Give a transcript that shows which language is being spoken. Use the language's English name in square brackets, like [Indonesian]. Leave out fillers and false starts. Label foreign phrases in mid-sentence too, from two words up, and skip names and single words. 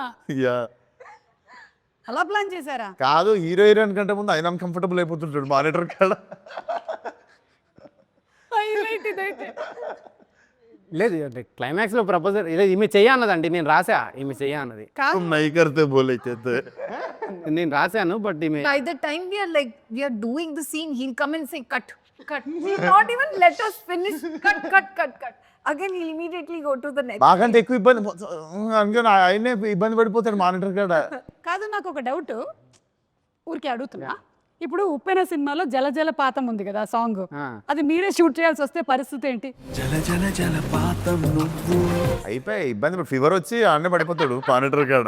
[Telugu] యా అలా ప్లాన్ చేశారా కాదు హీరో హీరోయిన్ కంటే ముందు ఆయన అన్కంఫర్టబుల్ అయిపోతుంటాడు మానిటర్ కాడ హైలైట్ ఇదైతే లేదు క్లైమాక్స్లో ప్రపోజల్ లేదు ఈమె చెయ్య అన్నదండి నేను రాసా ఈమె చెయ్య అన్నది కాదు [Hindi] नहीं करते बोले చేస్తే [Telugu] నేను రాశాను బట్ ఈమె [English] By the time we are doing the scene, he'll come and say cut, cut. He'll not even let us finish. Cut, cut, cut, cut. Again, he'll immediately go to the next. [Telugu] మాకంటే ఎక్కువ ఇబ్బంది అందుకని ఆయనే ఇబ్బంది పడిపోతాడు మానిటర్ కాడ కాదు నాకు ఒక డౌట్ ఊరికే అడుగుతున్నా ఇప్పుడు ఉప్పెన సినిమాలో జల జల పాతం ఉంది కదా సాంగ్ అది మీరే షూట్ చేయాల్సి వస్తే పరిస్థితి ఏంటి అయిపోయి ఇబ్బంది ఫీవర్ వచ్చి ఆడనే పడిపోతాడు మానిటర్ కాడ